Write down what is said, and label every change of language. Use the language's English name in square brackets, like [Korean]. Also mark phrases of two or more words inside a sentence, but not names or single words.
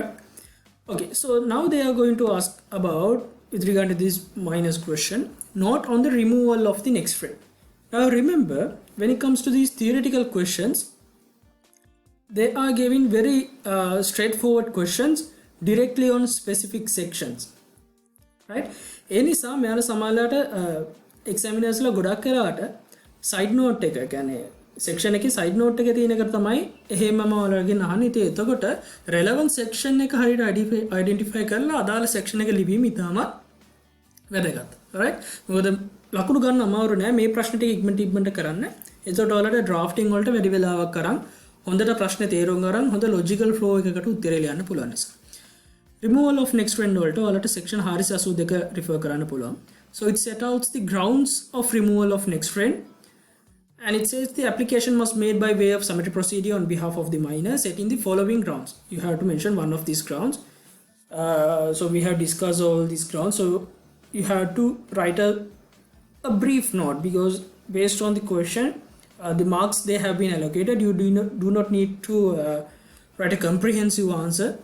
[English] Okay, so now they are going to ask about, with regard to this minus question, not on the removal of the next friend. Now remember, when it comes to these theoretical questions, they are giving very straightforward questions directly on specific sections, right? Any some examiners [Sinhala] ලා ගොඩක් කරාට [English] side note [Sinhala] එක කියන්නේ section එකේ [English] side note [Sinhala] එක තියෙන එක තමයි එහෙමම ඔයාලගෙන් අහන්නේ. ඉතින් එතකොට [English] relevant section [Sinhala] එක හරියට identify කරලා අදාළ section එක ලිවීම ඉතාමත් වැදගත්. right? මොකද ලකුණු ගන්න අමාරු නෑ මේ ප්‍රශ්න ටික ඉක්මනට කරන්න. එතකොට ඔයාලට drafting වලට වැඩි වෙලාවක් කරන් හොඳට ප්‍රශ්න තේරුම් ගන්න හොඳ [English] logical flow [Sinhala] එකකට උත්තරේ ලියන්න පුළුවන් නිසා. [English] Removal of next friend [Sinhala] වලට ඔයාලට section 482 refer කරන්න පුළුවන්. [English] So it set out the grounds of removal of next friend, and it says the application must made by way of summary procedure on behalf of the minor, setting the following grounds. You have to mention one of these grounds. So we have discussed all these grounds. So you have to write a brief note, because based on the question, the marks they have been allocated, you do not need to write a comprehensive answer.